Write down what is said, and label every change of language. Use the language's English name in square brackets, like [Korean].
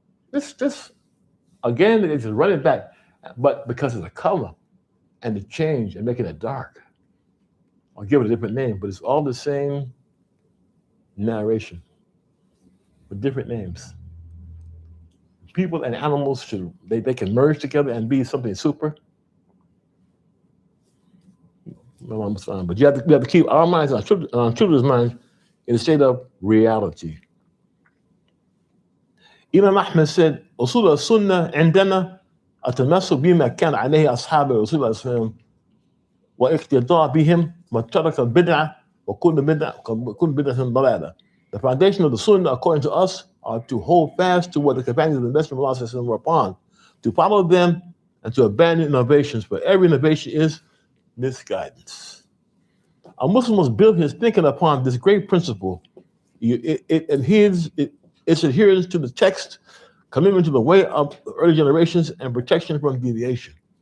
[English] This again, they just run it back, but because of the color and the change and making it dark, I'll give it a different name, but it's all the same narration with different names. People and animals they can merge together and be something super. But you have to keep our minds, our children's minds, in a state of reality. Imam Ahmed said, [Arabic] أصول السنة عندنا التمسك بما كان عليه أصحاب رسول الله صلى الله عليه وسلم واقتداء بهم وترك البدعة وكل بدعة ضلالة. [English] The foundation of the Sunnah, according to us, are to hold fast to what the companions of the Messenger of Allah were upon, to follow them and to abandon innovations, but every innovation is misguidance. A Muslim must build his thinking upon this great principle. Its adherence to the text, commitment to the way of the early generations, and protection from deviation.